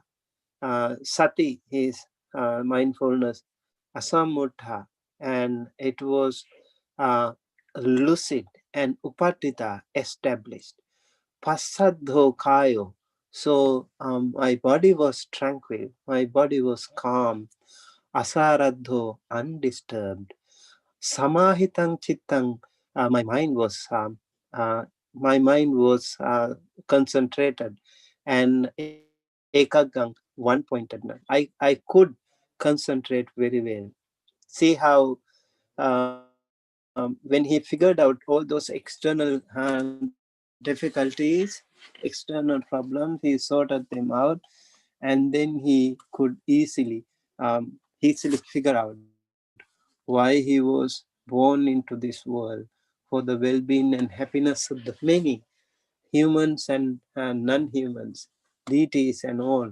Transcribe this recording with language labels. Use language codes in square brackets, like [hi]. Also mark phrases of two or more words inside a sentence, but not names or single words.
[en] Sati is mindfulness, Asammutta, and it was lucid, and Upattita established. [pi] Passaddho kayo. [en] So my body was tranquil, my body was calm. Asaradho, undisturbed. [pi] Samahitang chittang, [en] uh, my mind was concentrated, and ekagang, one-pointedness. I could concentrate very well. See how when he figured out all those external difficulties, external problems, he sorted them out, and then he could easily figure out why he was born into this world, for the well-being and happiness of the many, humans and non-humans, deities and all.